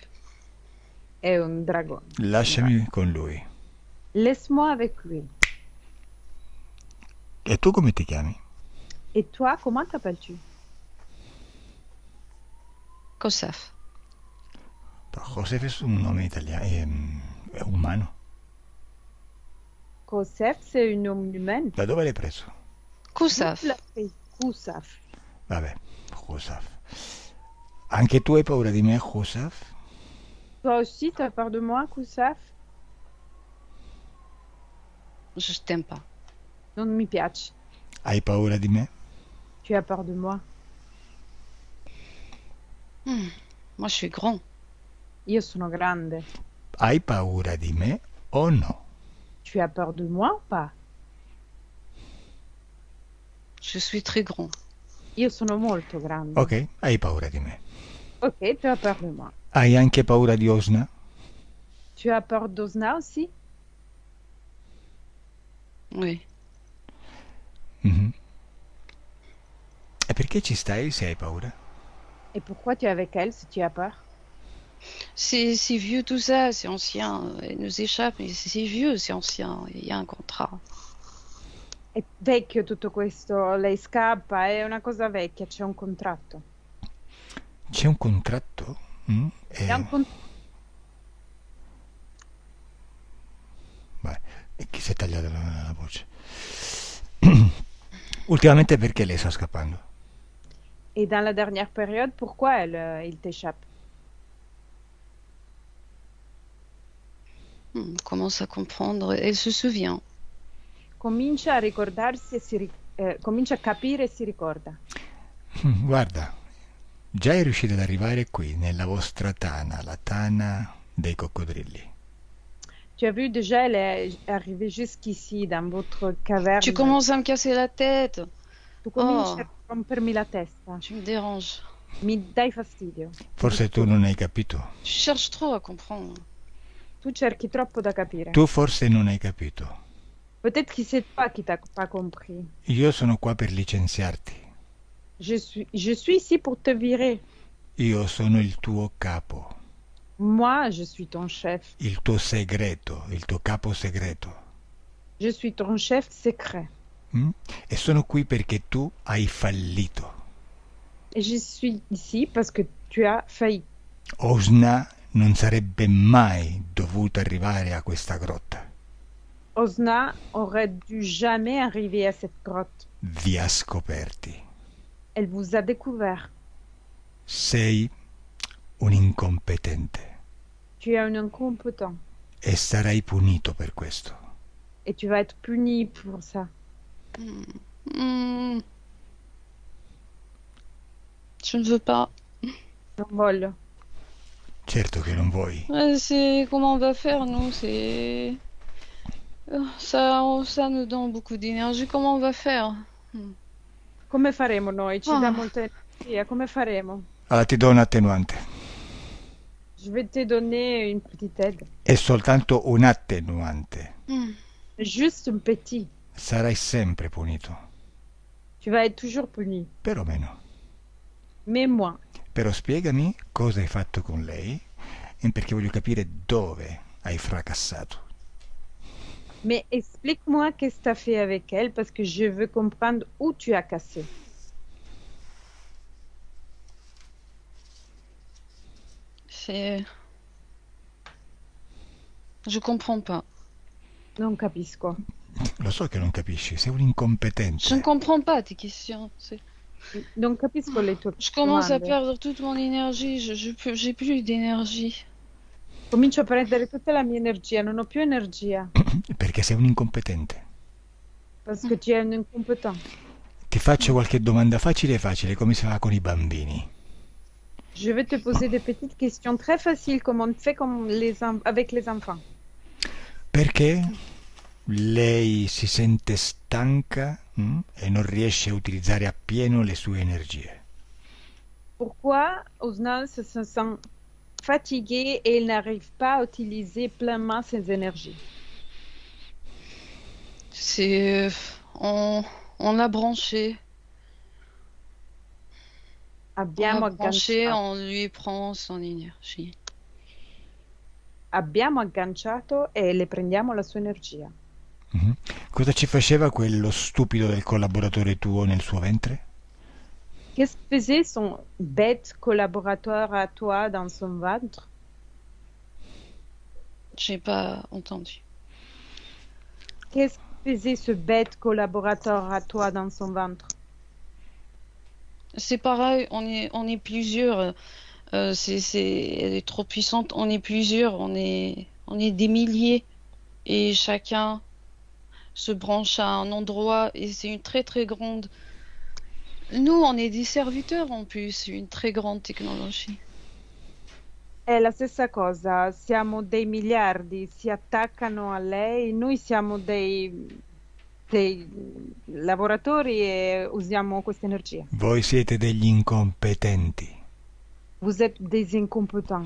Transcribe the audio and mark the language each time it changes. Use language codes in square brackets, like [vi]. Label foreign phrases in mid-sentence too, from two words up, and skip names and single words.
[it] È un dragone. Lasciami con lui. [fr] Laisse-moi avec lui. [it] E tu come ti chiami? [fr] Et toi, comment t'appelles-tu? Kosaf. [it] Josef è un nome italiano, è umano. [fr] Kosef, c'est un nom humain. [it] Da dove l'hai preso? Kousaf. Kousaf. Vabbè, Josef. Anche tu hai paura di me, Josef? [fr] Toi aussi, tu as peur de moi, Kousaf? Je t'aime pas. [it] Non mi piace. Hai paura di me? [fr] Tu as peur de moi? Moi, je suis grand. [it] Io sono grande. Hai paura di me o no? [fr] Tu as peur de moi ou pas? Je suis très grand. [it] Io sono molto grande. Ok, hai paura di me. [fr] Ok, tu as peur de moi. [it] Hai anche paura di Osna? [fr] Tu as peur d'Osna aussi? Oui. Mhm. [it] E perché ci stai se hai paura? [fr] Et pourquoi tu es avec elle si tu as peur? C'est vieux tout ça, c'est ancien. Elle nous échappe, mais c'est vieux, c'est ancien. Il y a un contrat. [it] È vecchio tutto questo, lei scappa, è una cosa vecchia, c'è un contratto. C'è un contratto? Mm? C'è un con- Vai, e chi si è tagliata la voce? Ultimamente perché lei sta scappando? [fr] Et dans la dernière période, pourquoi il t'échappe? Commence à comprendre. Elle se souvient. [it] Comincia a ricordarsi e comincia a capire e si ricorda. Guarda, già è riuscita ad arrivare qui, nella vostra tana, la tana dei coccodrilli. [fr] Tu as vu, déjà, elle est arrivée jusqu'ici, dans votre caverne. Tu commences à me casser la tête. [it] Tu cominci Oh. a rompermi la testa. [fr] Tu me déranges. [it] Mi dai fastidio. Forse tu non hai capito. [fr] Tu cherches trop à comprendre. [it] Tu cerchi troppo da capire. Tu forse non hai capito. [fr] Peut-être que c'est toi qui t'as pas compris. [it] Io sono qua per licenziarti. [fr] Je suis ici pour te virer. [it] Io sono il tuo capo, [fr] Moi, je suis ton chef. [it] il tuo segreto, il tuo capo segreto. [fr] Je suis ton chef secret. Mm? [it] E sono qui perché tu hai fallito. [fr] Et je suis ici parce que tu as failli. [it] Osna non sarebbe mai dovuta arrivare a questa grotta. [fr] Osna aurait dû jamais arriver à cette grotte. [it] Vi ha scoperti. [fr] Elle vous a découvert. [it] Sei un incompetente [fr] Tu es un incompétent. [it] e sarai punito per questo. [fr] Et tu vas être puni pour ça. Hmm. Je ne veux pas. [it] Non voglio. Certo che non vuoi. [fr] C'est comment on va faire, nous? C'est ça nous donne beaucoup d'énergie. Comment on va faire? [it] Come faremo noi? Ci Ah. dà molta energia. Come faremo? Allora ti do un attenuante. [fr] Je vais te donner une petite aide. [it] È soltanto un attenuante. [fr] Juste un petit. [it] Sarai sempre punito. [fr] Tu vas être toujours puni. [it] Però meno. [fr] Mais moi. [it] Però spiegami cosa hai fatto con lei, perché voglio capire dove hai fracassato. [fr] Mais explique-moi qu'est-ce que tu as fait avec elle parce que je veux comprendre où tu as cassé. C'est. Je comprends pas. [it] Non capisco. Lo so che non capisci, sei un incompetente. [fr] Je ne comprends pas tes questions. [it] Non capisco le tue [fr] Je commence à [it] domande. [fr] perdre toute mon énergie. J'ai plus d'énergie. [it] Comincio a prendere tutta la mia energia, non ho più energia Perché sei un incompetente. [fr] parce que tu es un incompétent. [it] Ti faccio qualche domanda facile facile, come si fa con i bambini. [fr] Je vais te poser des petites questions très faciles comme on fait comme avec les enfants. [it] Perché lei si sente stanca e non riesce a utilizzare appieno le sue energie? [fr] Pourquoi Osnan se sent fatigué et il n'arrive pas à utiliser pleinement ses énergies? C'est. On l'a branché. [it] Abbiamo [fr] a branché, [it] agganciato, [fr] on lui prend son énergie. [it] abbiamo agganciato e le prendiamo la sua energia. Mhm. Cosa ci faceva quello stupido del collaboratore tuo nel suo ventre? [fr] Qu'est-ce que faisait son bête collaborateur à toi dans son ventre? J'ai pas entendu. Qu'est-ce que faisait ce bête collaborateur à toi dans son ventre? C'est pareil, on est plusieurs. Elle est trop puissante. On est plusieurs, on est des milliers et chacun se branche à un endroit et c'est une très très grande. Nous, on est des serviteurs en plus, c'est une très grande technologie. [it] È la stessa cosa, siamo dei miliardi, si attaccano a lei, noi siamo dei lavoratori e usiamo questa energia. Voi siete degli incompetenti. [fr] Vous êtes des incompétents.